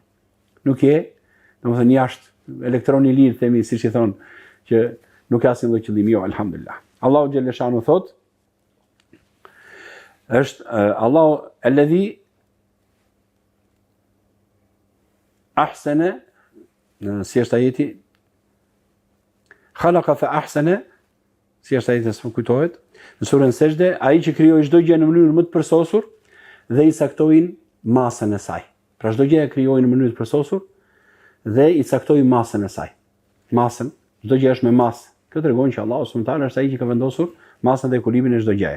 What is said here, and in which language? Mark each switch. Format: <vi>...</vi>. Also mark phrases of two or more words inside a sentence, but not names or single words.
<sq>Nuk je, domethënë jashtë elektroni lirë, themi, siç i thon, që nuk ka asnjë lloj qëllimi, jo, alhamdulillah.</sq> <ar>الله جل شأنه</ar> <sq>thot, është</sq> <ar>الله الذي أحسن,</ar> <sq>si është ajeti,</sq> <ar>خلق فأحسن,</ar> <sq>si është ajeti s'm kujtohet, në surën Sejdë, ai që krijoi çdo gjë në mënyrë më të përsosur dhe i saktojnë masën e saj. Pra çdo gjë e krijoi në mënyrë të përsosur dhe i caktoi masën e saj. Masën, çdo gjë është me masë. Kjo tregon që</sq> <ar>الله سبحانه وتعالى</ar> <sq>është ai që ka vendosur masën dhe ekuilibrin e çdo gjëje.</sq>